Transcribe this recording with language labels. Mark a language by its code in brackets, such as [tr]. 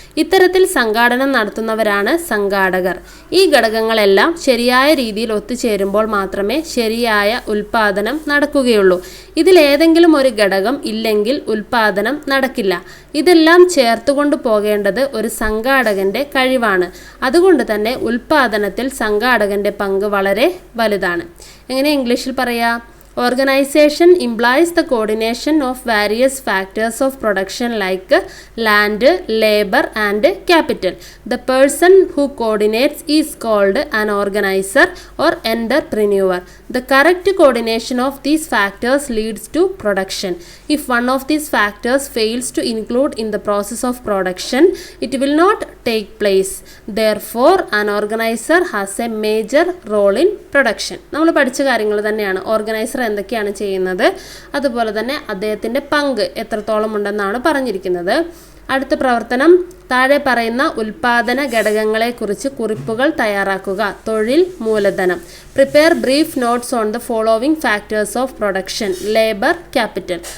[ml] ഇത്തരത്തിൽ സംഘാടനം നടത്തുന്നവരാണ് സംഘാടകർ. ഈ ഘടകങ്ങളെല്ലാം ശരിയായ രീതിയിൽ ഒത്തുചേരുമ്പോൾ മാത്രമേ ശരിയായ ഉൽപാദനം നടക്കുകയുള്ളൂ. ഇതിലേതെങ്കിലും ഒരു ഘടകം ഇല്ലെങ്കിൽ ഉൽപാദനം നടക്കില്ല. ഇതെല്ലാം ചേർത്തുകൊണ്ട് പോകേണ്ടത് ഒരു സംഘാടകന്റെ കഴിവാണ്. അതുകൊണ്ട് തന്നെ ഉൽപാദനത്തിൽ സംഘാടകന്റെ പങ്ക് വളരെ വലുതാണ്. എങ്ങനെ ഇംഗ്ലീഷിൽ പറയാം? [en] Organization implies the coordination of various factors of production like land, labor and capital. The person who coordinates is called an organizer or entrepreneur. The correct coordination of these factors leads to production. If one of these factors fails to include in the process of production, it will not take place. Therefore, an organizer has a major role in production. [ml] നമ്മൾ പഠിച്ച കാര്യങ്ങൾ തന്നെയാണ്. Organiser എന്തൊക്കെയാണ് ചെയ്യുന്നത്, അതുപോലെ തന്നെ അദ്ദേഹത്തിൻ്റെ പങ്ക് എത്രത്തോളം ഉണ്ടെന്നാണ് പറഞ്ഞിരിക്കുന്നത്. അടുത്ത പ്രവർത്തനം, താഴെ പറയുന്ന ഉൽപാദന ഘടകങ്ങളെക്കുറിച്ച് കുറിപ്പുകൾ തയ്യാറാക്കുക. തൊഴിൽ, മൂലധനം. [en] Prepare brief notes on the following factors of production: labour, capital.